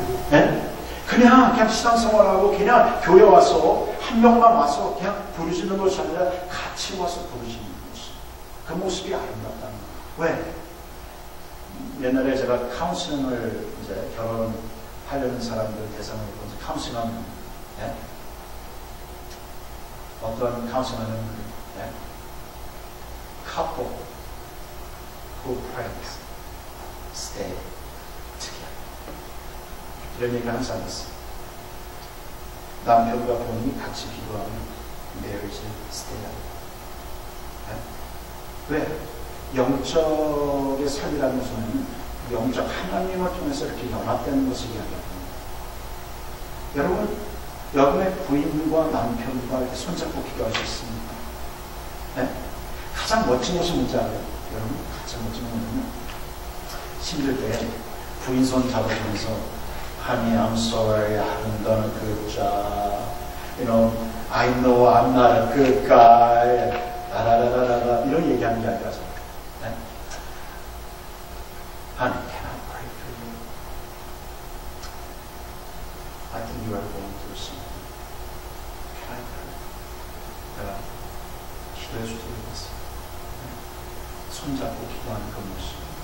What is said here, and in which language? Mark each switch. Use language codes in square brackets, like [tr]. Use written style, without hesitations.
[ko] 네? 그냥 신앙생활하고 그냥 교회 와서 한 명만 와서 그냥 부르시는 것이 아니라 같이 와서 부르시는 것이 그 모습이 아름답다는 거예요. 왜? 옛날에 제가 카운슬링을 이제 결혼하려는 사람들 대상으로 카운슬링하는 네? 어떤 카운슬링하는 네? [en] couple who prays stay together [ko] 이런 얘기를 항상 했어요. 남편과 부인이 같이 기도하면 [en] marriage stay [ko] 네? 왜? 영적의 삶이라는 것은 영적 하나님을 통해서 이렇게 연합되는 것을 이야기합니다. 여러분, 여러분의 부인과 남편과 이렇게 손잡고 기도하셨습니까? 네? 가장 멋진 것이 뭔지 알아요? 여러분, 가장 멋진 것은 힘들 때 부인 손 잡아주면서 [en] Honey, I'm sorry, I haven't done a good job. You know, I know I'm not a good guy. [ko] 라라라라라 이런 얘기하는 게 아니라서 네? [en] Honey, can I pray for you? I think you are going through something. Can I pray? [ko] 내가 기도해 주도록 하겠습니다. 손잡고 기도하는 그 모습.